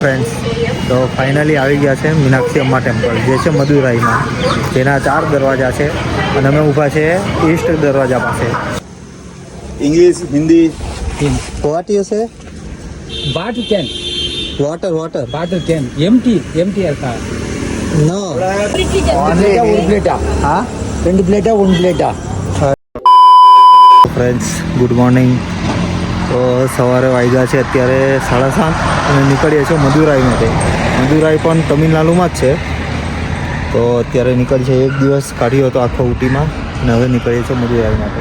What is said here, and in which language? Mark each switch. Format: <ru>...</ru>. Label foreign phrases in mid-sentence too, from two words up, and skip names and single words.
<gu>ફ્રેન્ડ્સ તો ફાઇનલી આવી ગયા છે મીનાક્ષી અમ્મા ટેમ્પલ જે છે મદુરાઈમાં. જેના 4 દરવાજા છે અને અમે ઊભા છે ઈસ્ટ દરવાજા પાસે.</gu> <en>English, Hindi. What you say? Water can. વોટર Water can. Empty అక్క. નો</en> <te>ఒక ప్లేటా</te> <gu>હા</gu> <te>2 ప్లేటా 1 ప్లేటా.</te> <en>Friends good morning.</en> <gu>તો સવારે વાગ્યા છે અત્યારે 7:30 અને નીકળીએ છીએ મદુરાઈ માટે. મદુરાઈ પણ તમિલનાડુમાં જ છે. તો અત્યારે નીકળી છે, એક દિવસ કાઢ્યો હતો આખો ઉટીમાં અને હવે નીકળીએ છીએ મદુરાઈ માટે.</gu>